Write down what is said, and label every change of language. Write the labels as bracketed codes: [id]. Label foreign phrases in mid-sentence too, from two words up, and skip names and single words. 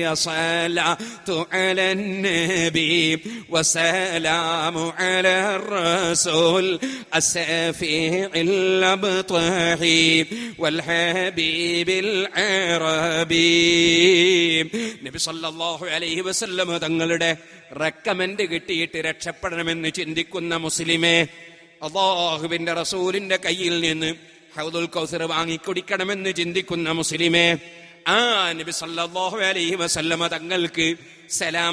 [ar] الصلاة على النبي والسلام على الرسول الشفيع الأبطحي والحبيب العربي. [ml] നബി [ar] صلى الله عليه وسلم [ml] തങ്ങളുടെ റെക്കമെൻഡ് കിട്ടിയിട്ട് രക്ഷപ്പെടണമെന്ന് ചിന്തിക്കുന്ന മുസ്ലിമേ, അല്ലാഹുവിന്റെ റസൂലിന്റെ കയ്യിൽ നിന്ന് ഹൗദുൽ കൗസർ വാങ്ങിക്കുടിക്കണമെന്ന് ചിന്തിക്കുന്ന മുസ്ലിമേ, ആ നബി [ar] صلى الله عليه وسلم [ml] തങ്ങൾക്ക് സലാം